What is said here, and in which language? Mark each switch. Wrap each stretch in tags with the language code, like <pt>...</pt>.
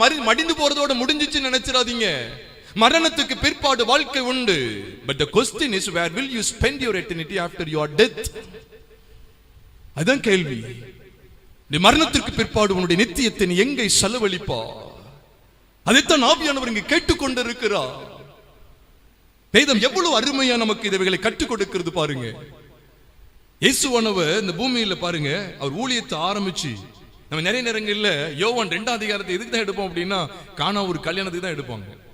<ta>மடிந்து போறதோட முடிஞ்சிச்சு நினைச்சிடாதீங்க. மரணத்துக்கு பிற்பாடு வாழ்க்கை உண்டு.</ta> <en>But the question is, where will you spend your eternity after your death?</en> <ta>அதான் கேள்வி. நீ மரணத்திற்கு பிற்பாடு உன்னுடைய நித்தியத்தை நீ எங்கே செலவழிப்பா? அதைத்தான் ஆவியானவர் இங்கே கேட்டுக்கொண்டிருக்கிறார். வேதம் எவ்வளவு அருமையா நமக்கு இவைகளை கற்றுக் கொடுக்கிறது பாருங்க. இயேசுவானவர் இந்த பூமியில பாருங்க, அவர் ஊழியத்தை ஆரம்பிச்சு நம்ம நிறைய நேரங்கள்ல யோவான் 2ஆம் அதிகாரத்தை எதுக்கு தான் எடுப்போம் அப்படின்னா, காணா ஒரு கல்யாணத்துக்கு தான் எடுப்பாங்க.</ta>